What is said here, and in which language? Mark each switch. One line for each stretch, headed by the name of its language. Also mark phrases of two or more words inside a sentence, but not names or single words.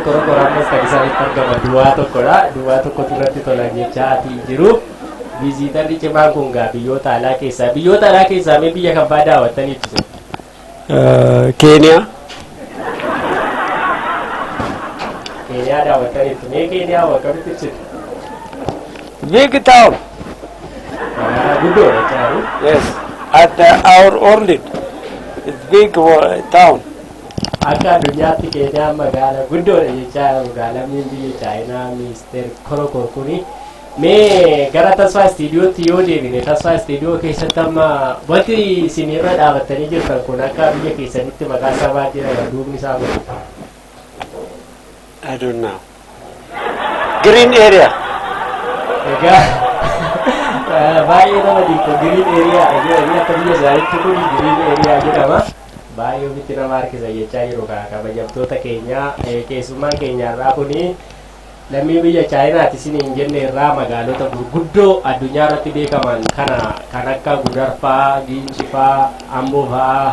Oromo: Korokor ammas kan isaanitti argama duwwaa tokkodha. Duwwaa tokkotu irratti tola jechaa jiru. Visitarri cimaan kun gaa biyyoota alaa keessaa mee biyya kam fa'aa daawwattaniitu? Kenya. Keenyaa daawwattaniitu. Mee Keenyaa akkamitti ibsitu?
English: Big town.
Oromo: Guddoodha jechaaru.
English: Yes, at our Orlid. It's big town.
Oromo: Akka addunyaatti Keenyaa magaala guddoodha jechaaru. Lammiin biyya Chaayinaa Mr. Korokor kuni. Mee gara Tasfaa Istiidiyootti yoo deebine Tasfaa Istiidiyoo keessatti amma wanti isin irra dhaabattanii jirtan kun akka biyya keessanitti maqaa sabaa jira duubni isaa godhu.
English: I don't know. Green area.
Oromo: Egaa baay'ee nama dhiibba
English: green area
Oromo: jedhanii akka biyya isaaniitti kun
English: green area
Oromo: jedhama. Baay'ee ofitti nama harkisa jechaa jiru kabajamtoota keenya keessummaan keenyarraa kuni lammii biyya chaayinaati isin hin jenne irraa magaalota gurguddoo addunyaa irratti beekaman kan akka Gudarfaa, Gincifaa, Amboo fa'aa.